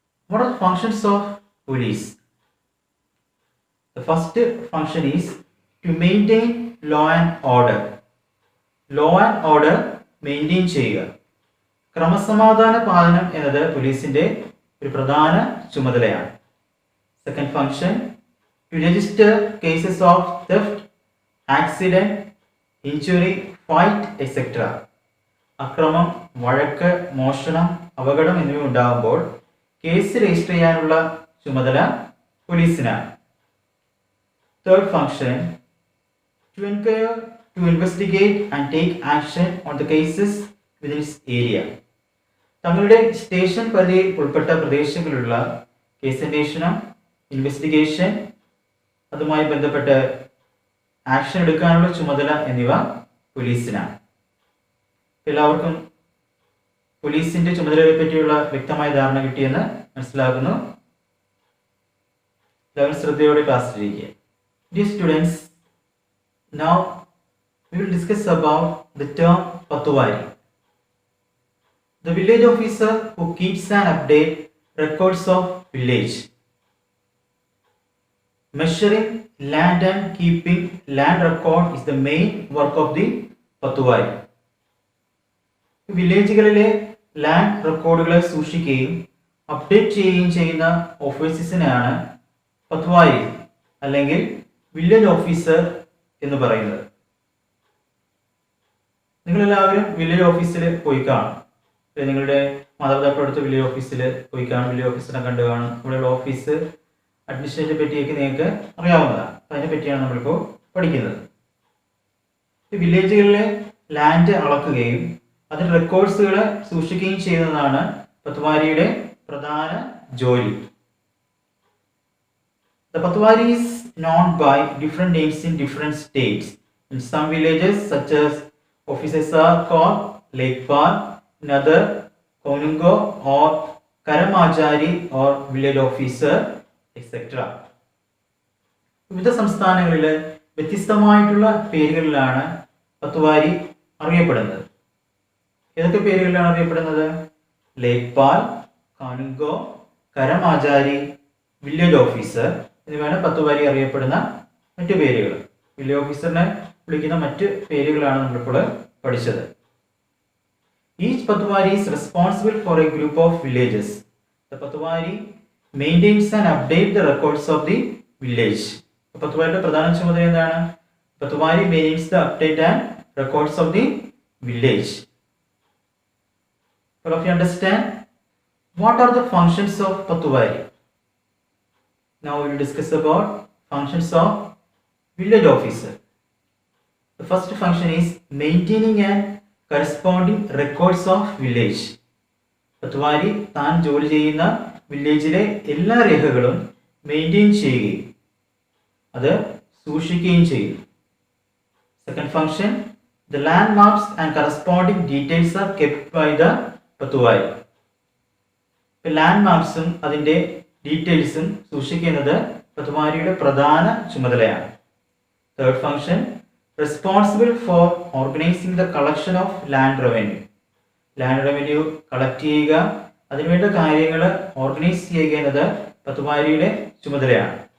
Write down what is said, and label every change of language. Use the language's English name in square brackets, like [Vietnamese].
[English] What are the functions of police? The first function is to maintain law and order. Law and order maintain [Malayalam] ചെയ്യുക. ക്രമസമാധാന പാലനം എന്നത് പോലീസിന്റെ ഒരു പ്രധാന ചുമതലയാണ്. [English] Second function, to register cases of theft, accident, injury, fight, etc. [Malayalam] അക്രമം, വഴക്ക്, മോഷണം, അപകടം എന്നിവ ഉണ്ടാകുമ്പോൾ കേസ് രജിസ്റ്റർ ചെയ്യാനുള്ള ചുമതല പോലീസിനാണ്. [English] Third function, to inquire, to investigate and take action on the cases within its area. [Malayalam] തങ്ങളുടെ സ്റ്റേഷൻ പരിധിയിൽ ഉൾപ്പെട്ട പ്രദേശങ്ങളിലുള്ള കേസ് അന്വേഷണം, ഇൻവെസ്റ്റിഗേഷൻ, അതുമായി ബന്ധപ്പെട്ട് ആക്ഷൻ എടുക്കാനുള്ള ചുമതല എന്നിവ പോലീസിനാണ്. എല്ലാവർക്കും പോലീസിന്റെ ചുമതലയെ പറ്റിയുള്ള വ്യക്തമായ ധാരണ കിട്ടിയെന്ന് മനസ്സിലാക്കുന്നു. എല്ലാവരും ശ്രദ്ധയോടെ ക്ലാസ്സിലിരിക്കുക. [English] Dear students, now we will discuss about the term patwari. The village officer who keeps and updates records of village. Measuring land and keeping land record is the main work of the patwari. [Malayalam] വില്ലേജുകളിലെ land റെക്കോർഡുകളെ സൂക്ഷിക്കുകയും update ചെയ്യുകയും ചെയ്യുന്ന ഓഫീസേഴ്സിനെയാണ് പത്വാരി അല്ലെങ്കിൽ village officer എന്ന് പറയുന്നത്. നിങ്ങളെല്ലാവരും village ഓഫീസിൽ പോയി കാണും. നിങ്ങളുടെ മാതാപിതാക്കളടുത്ത് വില്ലേജ് ഓഫീസിൽ പോയി കാണും, വില്ലേജ് ഓഫീസറിനെ കണ്ടു കാണും. ഇവിടെയുള്ള ഓഫീസ് അഡ്മിനിസ്ട്രേഷനെ പറ്റിയൊക്കെ നിങ്ങൾക്ക് അറിയാവുന്നതാണ്. അതിനെ പറ്റിയാണ് നമ്മളിപ്പോൾ പഠിക്കുന്നത്. വില്ലേജുകളിലെ ലാൻഡ് അളക്കുകയും അതിന്റെ റെക്കോർഡ്സുകളെ സൂക്ഷിക്കുകയും ചെയ്യുന്നതാണ് പത്വാരിയുടെ പ്രധാന ജോലി. [English] The patwari is known by different names in different states. In some villages, such as officers are called Lekpal, in other Konungo or Karamachari or village officer, etc. [Malayalam] വിവിധ സംസ്ഥാനങ്ങളിൽ വ്യത്യസ്തമായിട്ടുള്ള പേരുകളിലാണ് പത്വാരി അറിയപ്പെടുന്നത്. ഏതൊക്കെ പേരുകളിലാണ് അറിയപ്പെടുന്നത്? ലേഖ്പാൽ, കാനുങ്കോ, കരമാചാരി, വില്ലേജ് ഓഫീസർ എന്നിവയാണ് പത്തുവാരി അറിയപ്പെടുന്ന മറ്റു പേരുകൾ. വില്ലേജ് ഓഫീസറിനെ വിളിക്കുന്ന മറ്റ് പേരുകളാണ് നമ്മളിപ്പോൾ പഠിച്ചത്. [English] Each Patwari is responsible for a group of villages. The Patwari maintains and updates the records of the village. [Malayalam] പത്തുവാരിയുടെ പ്രധാന ചുമതല എന്താണ്? [English] Patwari maintains the update and records of the village. All of you understand what are the functions of Patwari? Now we will discuss about functions of village officer. The first function is maintaining and corresponding records of village. [Malayalam] പത്തുവാരി താൻ ജോലി ചെയ്യുന്ന വില്ലേജിലെ എല്ലാ രേഖകളും maintain ചെയ്യുകയും അത് സൂക്ഷിക്കുകയും ചെയ്യും. [English] Second function, the landmarks and corresponding details are kept by the Patwari. [Malayalam] ലാൻഡ്മാർക്സും അതിൻ്റെ ഡീറ്റെയിൽസും സൂക്ഷിക്കുന്നത് പത്തുവാരിയുടെ പ്രധാന ചുമതലയാണ്. [English] Third function, responsible for organising the collection of land revenue. [Malayalam] Land revenue collect ചെയ്യുക, അതിനുവേണ്ട കാര്യങ്ങൾ ഓർഗനൈസ് ചെയ്യുക എന്നത് പത്തുവാരിയുടെ ചുമതലയാണ്.